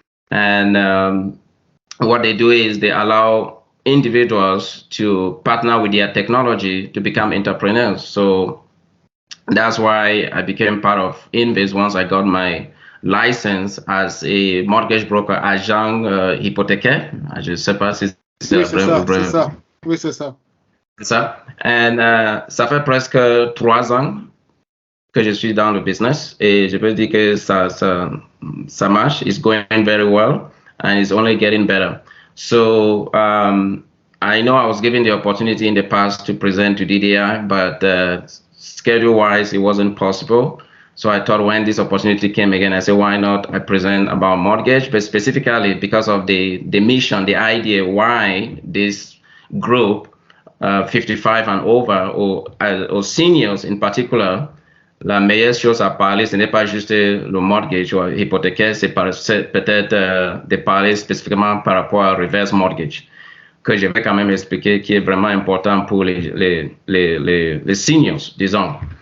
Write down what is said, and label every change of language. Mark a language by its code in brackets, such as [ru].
[en] And what they do is they allow individuals to partner with their technology to become entrepreneurs. So that's why I became part of Invis once I got my license as a mortgage broker, [fr] agent hypothécaire. Je ne sais pas si c'est ça. Oui, c'est ça. C'est ça. And ça fait presque 3 ans que je suis dans le business et je peux dire que ça marche. [en] It's going very well and it's only getting better. So I know I was given the opportunity in the past to present to DDI, but schedule-wise, it wasn't possible. So I thought when this opportunity came again, I said, why not I present about mortgage, but specifically because of the mission, the idea why this group, 55 and over, or seniors in particular, [fr] la meilleure chose à parler, ce n'est pas juste le mortgage ou hypothécaire, c'est peut-être de parler spécifiquement par rapport à reverse mortgage, que je vais quand même expliquer, qui est vraiment important pour les seniors, disons.